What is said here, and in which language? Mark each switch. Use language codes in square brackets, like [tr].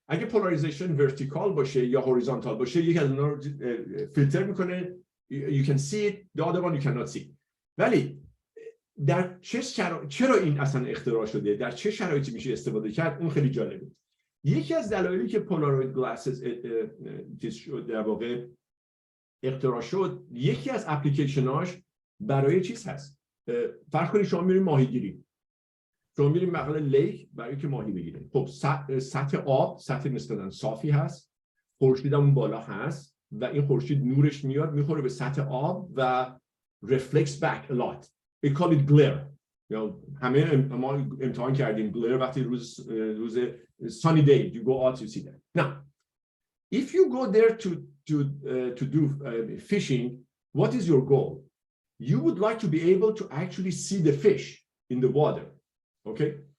[fa] اگه پولاریزیشن ورتیکال باشه یا هوریزونتال باشه، یک از اونها رو فیلتر میکنه. [en] You can see it, the other one you cannot see. [fa] ولی در چرا این اصلا اختراع شده؟ در چه شرایطی میشه استفاده کرد؟ اون خیلی جالبه. یکی از دلایلی که پولاروید گلاسز در واقع اختراع شد، یکی از اپلیکیشناش برای چیز هست. فرض کنید شما میرید ماهیگیری. شما میرید بغل لیک برای که ماهی بگیرید. خب سطح آب سطح نسبتاً صافی هست. خورشید اون بالا هست و این خورشید نورش میاد میخوره به سطح آب و [en] reflects back a lot. We call it glare. [fa] همه ما امتحان کردیم [en] glare [fa] وقتی روز [en] sunny day you go out you see that. Now, if you go there to do fishing, what is your goal? You would like to be able to actually see the fish in the water. Okay?